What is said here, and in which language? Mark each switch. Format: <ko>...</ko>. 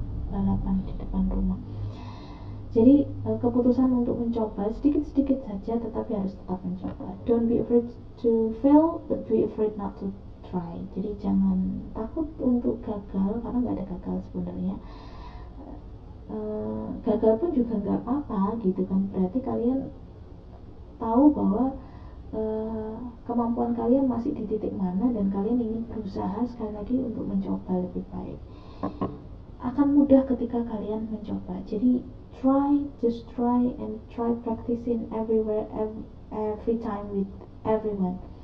<id>Balapan di depan rumah. Jadi keputusan untuk mencoba sedikit-sedikit saja, tetapi harus tetap mencoba.</id> <en>Don't be afraid to fail, but be afraid not to try.</en> <id>Jadi jangan takut untuk gagal, karena nggak ada gagal sebenarnya. Gagal pun juga nggak apa-apa gitu kan. Berarti kalian tahu bahwa kemampuan kalian masih di titik mana dan kalian ingin berusaha sekali lagi untuk mencoba lebih baik. Akan mudah ketika kalian mencoba. Jadi</id> <en>just try and try practicing everywhere, every time with everyone.</en>